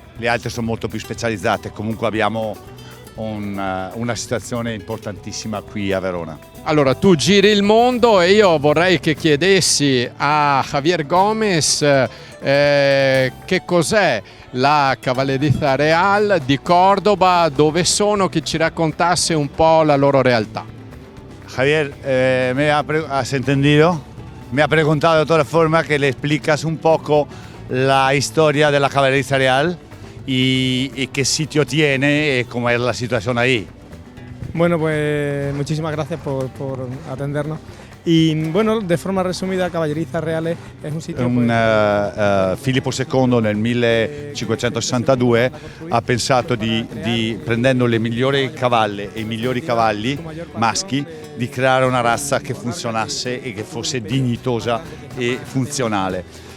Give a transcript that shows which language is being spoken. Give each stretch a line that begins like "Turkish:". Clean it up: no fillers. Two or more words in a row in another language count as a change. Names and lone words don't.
Italian: Le altre sono molto più specializzate, comunque abbiamo una situazione importantissima qui a Verona. Allora, tu giri il mondo e io vorrei che chiedessi a Javier Gómez che cos'è la Cavallerizza Real di Córdoba, dove sono, che ci raccontasse un po' la loro realtà.
Spanish: Javier, ¿has entendido? Me ha preguntado de todas formas que le explicas un poco la historia de la Cavallerizza Real y qué sitio tiene y cómo es la situación ahí. Bueno, pues muchísimas gracias por atendernos. Y bueno, de forma resumida,
Italian: Cavallerizza Reale è un sito... Filippo II nel 1562 ha pensato prendendo le migliori cavalle e i migliori cavalli maschi, di creare una razza che funzionasse e che fosse dignitosa e funzionale.